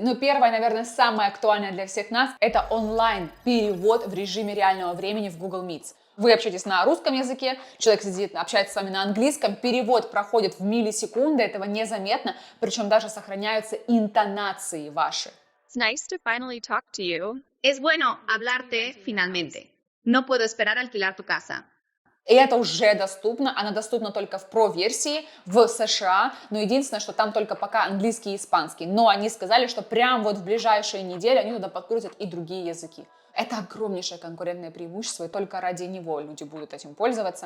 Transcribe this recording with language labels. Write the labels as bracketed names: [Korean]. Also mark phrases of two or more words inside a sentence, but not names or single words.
[Russian] Первое, наверное, самое актуальное для всех нас – это онлайн-перевод в режиме реального времени в Google Meet. Вы общаетесь на русском языке, человек сидит, общается с вами на английском, перевод проходит в миллисекунды, этого незаметно, причем даже сохраняются интонации ваши. [English] It's nice to finally talk to you. [Spanish] Es bueno hablarte finalmente. No puedo esperar a alquilar tu casa. [Russian] И это уже доступно, она доступна только в Pro-версии в США, но единственное, что там только пока английский и испанский. Но они сказали, что прям вот в ближайшие недели они туда подкрутят и другие языки. Это огромнейшее конкурентное преимущество, и только ради него люди будут этим пользоваться.